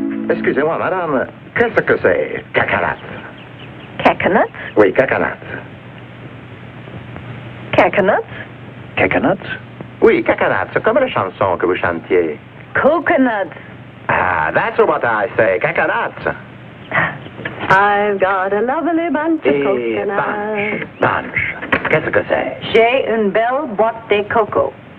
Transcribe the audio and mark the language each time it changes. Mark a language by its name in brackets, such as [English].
[French] Excusez-moi, madame, qu'est-ce que c'est? Cacanat. Caconuts? Oui, cacanat. Caconuts? [English] Coconuts? [French] Oui, cacanat, c'est comme la chanson que vous chantiez. [English] Coconuts. Ah, that's what I say, cacanat. I've got a lovely bunch of coconuts. [French] Bunch. Qu'est-ce que c'est? J'ai une belle boîte de coco.